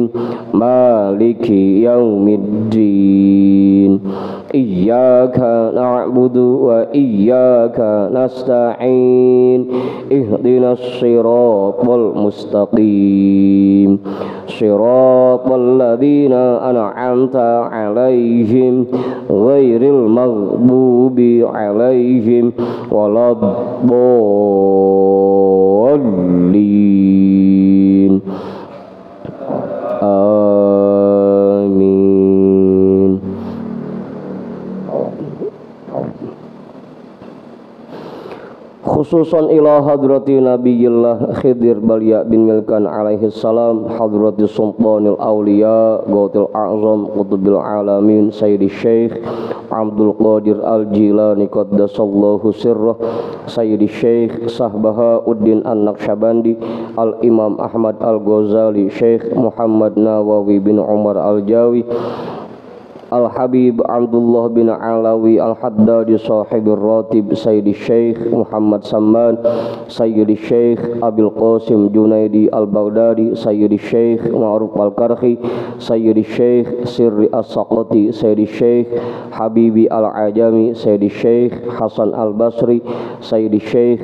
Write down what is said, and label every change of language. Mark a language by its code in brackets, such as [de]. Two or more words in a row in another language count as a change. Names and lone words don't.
[ar] مالك يوم الدين إياك نعبد وإياك نستعين اهدنا الصراط المستقيم صراط الذين أنعمت عليهم غير المغضوب عليهم ولا الضالين. Amin. خصوصا إلى حضرة نبي الله خضر بليا بن ملكان عليه السلام، حضرة سلطان الأولياء غوث الأعظم قطب العالمين سيدي شيخ عبد القادر الجيلاني قدس الله سره، سيدي شيخ بهاء الدين النقشبندي، الإمام أحمد الغزالي, Syekh Muhammad Nawawi bin Umar Al-Jawi, Al-Habib Abdullah bin Alawi Al-Haddadi Sahibir Ratib Sayyidi Syekh Muhammad Samman Sayyidi Syekh Abil Qasim Junaidi Al-Baghdadi Sayyidi Syekh Ma'ruf Al-Karhi Sayyidi Syekh Sirri As-Saqati Sayyidi Syekh Habibi Al-Ajami Sayyidi Syekh Hasan Al-Basri Sayyidi Syekh